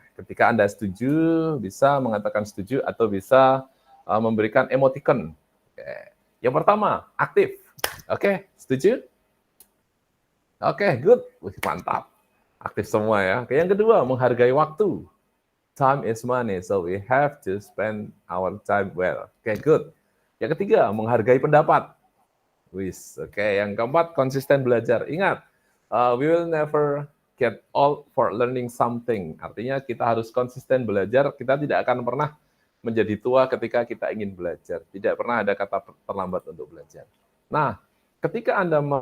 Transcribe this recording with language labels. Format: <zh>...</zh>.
<id>Ketika Anda setuju, bisa mengatakan setuju atau bisa memberikan emoticon. Oke. Yang pertama, aktif. Oke, setuju? Oke, good. Wih, mantap. Aktif semua ya. Oke, yang kedua, menghargai waktu.</id> <en>Time is money, so we have to spend our time well.</en> <id>Oke, good. Yang ketiga, menghargai pendapat. Wis, oke. Yang keempat, konsisten belajar.</id> <en>Ingat, we will never get old for learning something.</en> <id>Artinya kita harus konsisten belajar. Kita tidak akan pernah menjadi tua ketika kita ingin belajar. Tidak pernah ada kata terlambat untuk belajar. Nah, ketika Anda</id>